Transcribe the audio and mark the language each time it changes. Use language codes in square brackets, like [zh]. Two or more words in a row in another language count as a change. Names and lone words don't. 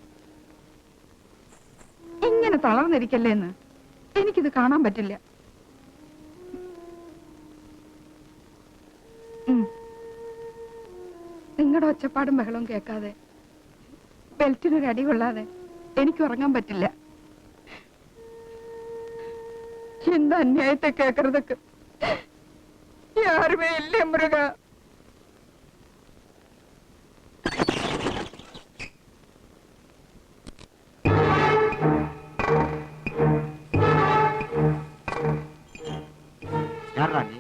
[ml] ഇങ്ങനെ തളർന്നിരിക്കല്ലേ എന്ന് എനിക്കിത് കാണാൻ പറ്റില്ല. നിങ്ങളുടെ ഒച്ചപ്പാടും ബഹളവും കേൾക്കാതെ ബെൽറ്റിനൊരു അടി കൊള്ളാതെ എനിക്ക് ഉറങ്ങാൻ പറ്റില്ല. [ta] இந்த அநியாயத்தை கேட்கறதுக்கு யாருமே இல்லை முருகா. யாரா நீ?